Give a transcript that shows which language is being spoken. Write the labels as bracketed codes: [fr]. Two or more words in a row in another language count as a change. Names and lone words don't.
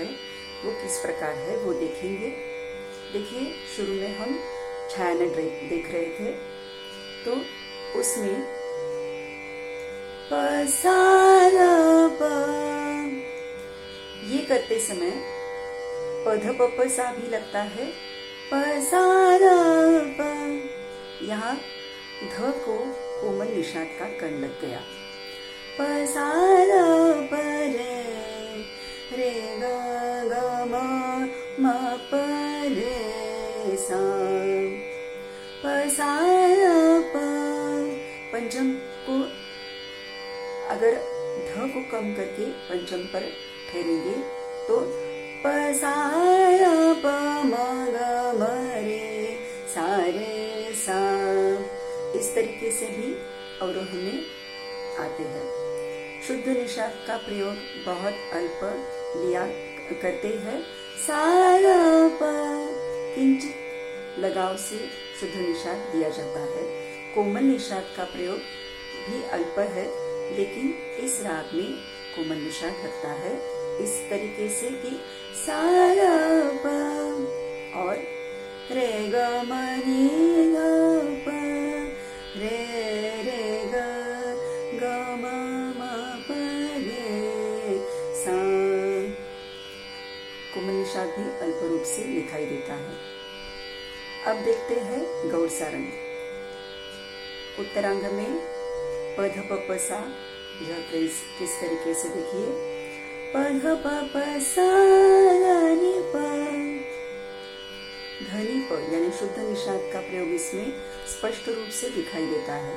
[hi] वो किस प्रकार है वो देखेंगे। देखिए, शुरू में हम छायानट देख रहे थे, तो उसमें प सा र प, ये करते समय पध पप सा भी लगता है, प सा र प। यहाँ ध को कोमल निषाद का कण लग गया। प सा र प रे ग ग म प रे सा, प सा र प। पंचम को अगर ध को कम करके पंचम पर ठहरेंगे तो प सा र प म ग म रे सा रे सा। इस तरीके से भी अवरोह में आते हैं। शुद्ध निषाद का प्रयोग बहुत अल्प लिया करते हैं। सा र प किंचित लगाव से शुद्ध निषाद दिया जाता है। कोमल निषाद का प्रयोग भी अल्प है, लेकिन इस राग में कोमल निषाद लगता है इस तरीके से कि सा र प और रे ग म नि ग प रे रे ग ग म म प रे सा। कोमल निषाद भी अल्प रूप से दिखाई देता है। अब देखते हैं गौड़ सारंग। उत्तरांग में पध पप सा, यह फ्रेज किस तरीके से देखिए। पध पप सा ध नि प, धनी प यानी शुद्ध निषाद का प्रयोग इसमें स्पष्ट रूप से दिखाई देता है।